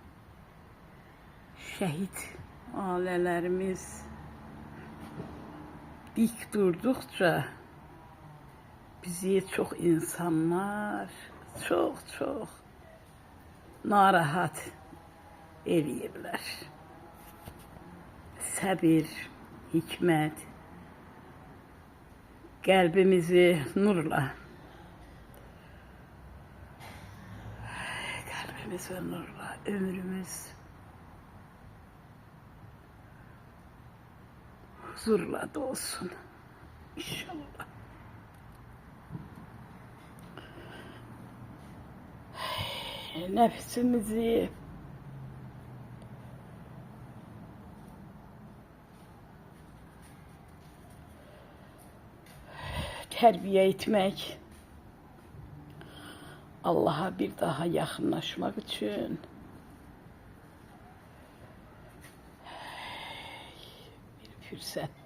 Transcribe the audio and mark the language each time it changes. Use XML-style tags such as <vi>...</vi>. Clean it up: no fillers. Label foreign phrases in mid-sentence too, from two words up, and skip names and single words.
<az>Şəhid ailələrimiz dik durduqca bizi çox insanlar çox narahat eləyirlər. Səbir, hikmət, qəlbimizi nurla, ömrümüz huzurla dolsun inşallah.</az> <tr>Nefsimizi terbiye etmek, Allah'a bir daha yakınlaşmak için bir fırsat.</tr>